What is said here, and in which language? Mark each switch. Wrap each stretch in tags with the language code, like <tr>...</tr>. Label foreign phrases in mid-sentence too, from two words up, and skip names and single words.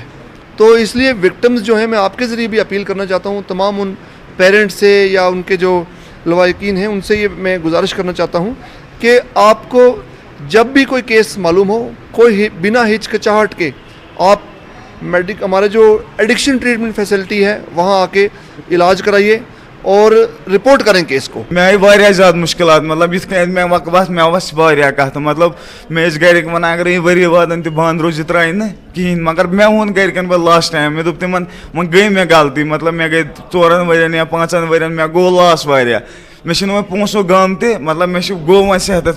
<ur>تو اس لیے وکٹمز جو ہیں، میں آپ کے ذریعے بھی اپیل کرنا چاہتا ہوں تمام ان پیرنٹس سے یا ان کے جو لواحقین ہیں ان سے، یہ میں گزارش کرنا چاہتا ہوں کہ آپ کو جب بھی کوئی کیس معلوم ہو، کوئی بنا ہچکچاہٹ کے آپ ہمارے جو</ur> <en>addiction treatment facility</en> <ur>ہے وہاں آ کے علاج کرائیے اور رپورٹ کریں کیس کو۔</ur> <ks>میں آئی واریاہ زیادہ مشکلات، مطلب یِتھ کٔنۍ مےٚ وقت مےٚ وَس واریاہ کَتھٕ، مطلب مےٚ ٲسۍ گَرِکۍ وَنان اگر یہِ ؤری وادَن تہِ بنٛد روزِ یہِ ترٛایہِ نہٕ کِہیٖنۍ، مگر مےٚ ووٚن گَرِکٮ۪ن پَتہٕ</ks> <en>last time,</en> <ks>مےٚ دوٚپ تِمَن وۄنۍ گٔے مےٚ غلطی، مطلب مےٚ گٔے 4 ؤرۍیَن یا 5 ؤرۍیَن مےٚ گوٚو لاس واریاہ، مےٚ چھِنہٕ وۄنۍ پونٛسو غم تہِ، مطلب مےٚ چھُ گوٚو وۄنۍ صحتَس</ks>